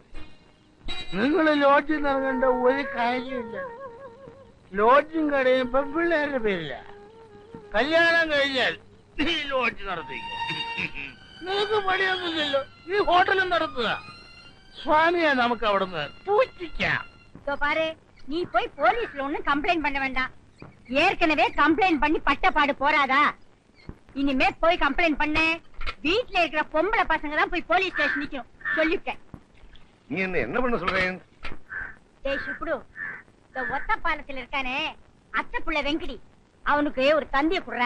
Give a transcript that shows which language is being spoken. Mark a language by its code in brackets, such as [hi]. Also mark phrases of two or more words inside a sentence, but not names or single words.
[ml] നിങ്ങൾ ലോഡ്ജിൽ ഇറങ്ങേണ്ട ഒരു കാര്യമില്ല. ലോഡ്ജും കടയും പെൺപിള്ളേരുടെ പേരില്ല. കല്യാണം കഴിഞ്ഞാൽ നീ ലോഡ്ജ് നടത്തിക്കും. നിനക്ക് പണിയൊന്നുമില്ലല്ലോ, നീ ഹോട്ടലും നടത്തുക. സ്വാമിയെ നമുക്ക് അവിടുന്ന് പൂജിക്കാം. [ta] நீ போய் போலீஸ்ல ஒண்ணும் கம்ப்ளைண்ட் பண்ண வேண்டாம். ஏற்கனவே கம்ப்ளைண்ட் பண்ணி பட்டப்பாடு போறாதா? இனிமே போய் கம்ப்ளைண்ட் பண்ண வீட்டுல இருக்கிற பொம்பளை பசங்க தான் போய் [en] police station [ta] நிக்கணும் சொல்லிருக்கேன். நீ என்ன பண்ண சொல்றேன்? டேய் சுப்புடு, இந்த ஒத்த பாலத்துல இருக்கானே அத்தை புள்ள வெங்கடி, அவனுக்கு ஒரு தந்திய குடுறா.